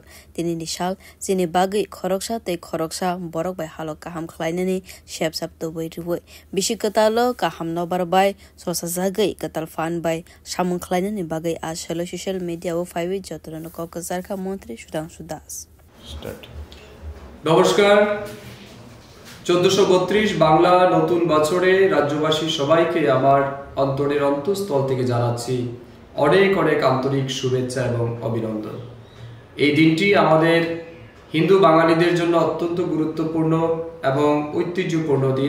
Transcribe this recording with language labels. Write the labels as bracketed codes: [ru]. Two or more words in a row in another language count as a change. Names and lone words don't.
[trp] Tini nishal sini bagai khoroksha te khoroksha borok bai halok kaham khlainani shep sap to bai riwoi. Bishika talo kaham no barbai sosa zagai katal fan bai shamun khlainani bagai ashalo [en] social media [trp] o 5 jotrano kokazar kha montri Shudang Shudas. Start. [bn] নমস্কার 1432 বাংলা নতুন বছরে রাজ্যবাসী সবাইকে আমার অন্তরের অন্তঃস্থল থেকে জানাচ্ছি অনেক অনেক আন্তরিক শুভেচ্ছা এবং অভিনন্দন। এই দিনটি আমাদের হিন্দু বাঙালিদের জন্য অত্যন্ত গুরুত্বপূর্ণ এবং ঐতিহ্যপূর্ণ দিন।